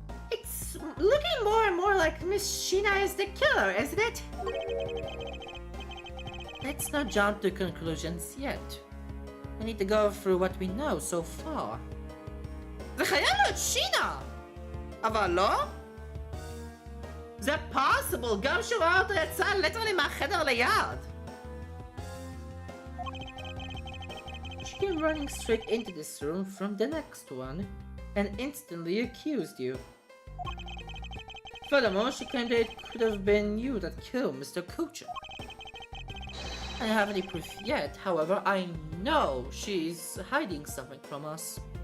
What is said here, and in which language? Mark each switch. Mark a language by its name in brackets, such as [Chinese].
[English] It's looking more and more like Miss Sheena is the killer, isn't it? Let's not jump to conclusions yet. We need to go through what we know so far. [Hebrew] זה חייב להיות שינה! אבל לא? זה [English] possible, [Hebrew] גם שהוא ראה אותו יצא ליטרלי מהחדר ליד. [English] She came running straight into this room from the next one and instantly accused you. Furthermore, she claimed that it could have been you that killed Mr. Kuchen. I don't have any proof yet, however, I know she's hiding something from us.